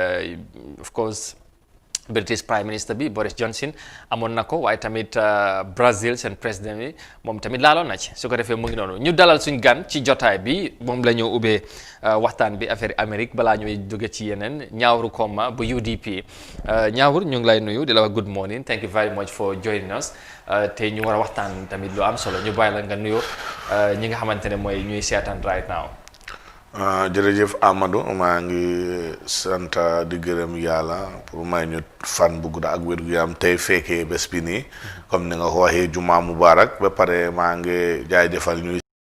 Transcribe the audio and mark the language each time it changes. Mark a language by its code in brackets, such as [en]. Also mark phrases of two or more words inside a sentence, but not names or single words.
[en] of course British Prime Minister [wo] bi Boris Johnson amoon na ko waaye tamit Brazil seen président bi moom tamit laaloon na ci su ko defee mu ngi noonu ñu dalal suñ gan ci jotaay bi moom la ñu ubbee waxtaan bi affaire Amérique balaa ñuy jóge ci yeneen Ñaawru Koma bu UDP Ñaawur ñu ngi lay nuyu di la wax [en] good morning thank you very much for joining us [wo] te ñu war a waxtaan tamit lu am solo ñu bàyyi la nga nuyoo ñi nga xamante ne mooy ñuy seetaan [en] right now. [wo] jërëjëf Amadou maa ngi sant di gërëm yàlla pour may ñu fan bu gudda ak wér gu yaram tey fekkee bés bi nii comme ni nga ko waxee [ar] جمعة مبارك [wo] ba pare maa ngi jaajëfal ñuy